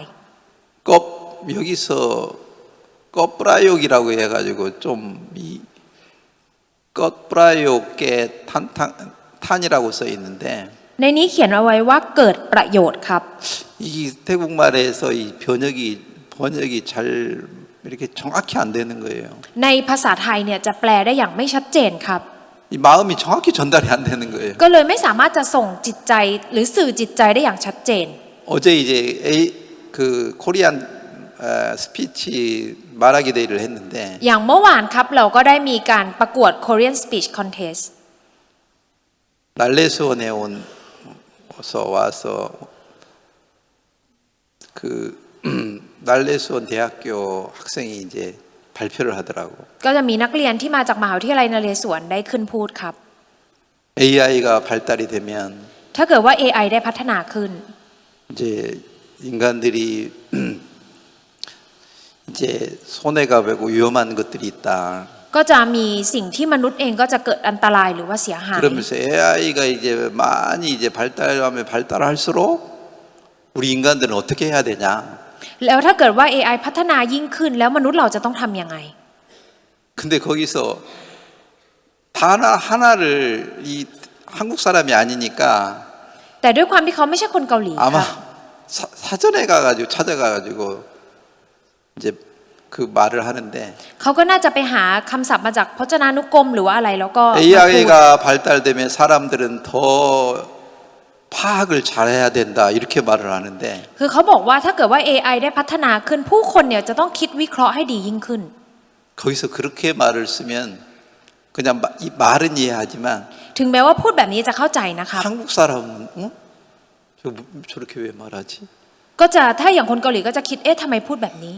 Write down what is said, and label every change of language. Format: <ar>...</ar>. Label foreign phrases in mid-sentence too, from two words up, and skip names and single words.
<ko>여기서 껍브라욕이라고 해가지고 껍브라욕의 탄이라고 써 있는데</ko> <th>ในนี้เขียนเอาไว้ว่าเกิดประโยชน์ครับ</th> <ko>이 태국말에서 이 번역이 잘 이렇게 정확히 안 되는 거예요.</ko> <th>ในภาษาไทยเนี่ยจะแปลได้อย่างไม่ชัดเจนครับ</th> <ko>이 마음이 정확히 전달이 안 되는 거예요.</ko> <th>ก็เลยไม่สามารถจะส่งจิตใจหรือสื่อจิตใจได้อย่างชัดเจน</th> <ko>어제 이제 그</ko> <en>Korean Speech</en> <ko>말하기 대회를 했는데</ko> <th>อย่างเมื่อวานครับเราก็ได้มีการประกวด</th> <en>Korean Speech Contest</en> <ko>날레수원에 와서 그 날레수원 대학교 학생이 이제 발표를 하더라고.</ko> <th>ก็จะมีนักเรียนที่มาจากมหาวิทยาลัยนเรศวรได้ขึ้นพูดครับ</th> <ko>AI가 발달이 되면</ko> <th>ถ้าเกิดว่า AI ได้พัฒนาขึ้น</th> <ko>이제 인간들이 이제 손해가 되고 위험한 것들이 있다.</ko> <th>ก็จะมีสิ่งที่มนุษย์เองก็จะเกิดอันตรายหรือว่าเสียหาย</th> <ko>그러면서 AI가 이제 많이 이제 발달하면 발달할수록 우리 인간들은 어떻게 해야 되냐?</ko> <th>แล้วถ้าเกิดว่า AI พัฒนายิ่งขึ้นแล้วมนุษย์เราจะต้องทำยังไง</th> <ko>근데 거기서 단어 하나를 이 한국 사람이 아니니까</ko> <th>แต่ด้วยความที่เขาไม่ใช่คนเกาหลี</th> <ko>아마</ko> <th>ค่ะ</th> <ko>사전에 가가지고 찾아가가지고 이제 그 말을 하는데</ko> <th>เขาก็น่าจะไปหาคำศัพท์มาจากพจนานุกรมหรือว่าอะไรแล้วก็มาพูด</th> <ko>AI가 발달되면 사람들은 더 파악을 잘해야 된다 이렇게 말을 하는데</ko> <th>คือเขาบอกว่าถ้าเกิดว่า AI ได้พัฒนาขึ้นผู้คนเนี่ยจะต้องคิดวิเคราะห์ให้ดียิ่งขึ้น</th> <ko>거기서 그렇게 말을 쓰면 그냥 이 말은 이해하지만</ko> <th>ถึงแม้ว่าพูดแบบนี้จะเข้าใจนะครับ</th> <ko>한국 사람은 저렇게 왜 말하지?</ko> <th>ก็จะถ้าอย่างคนเกาหลีก็จะคิดทำไมพูดแบบนี้</th>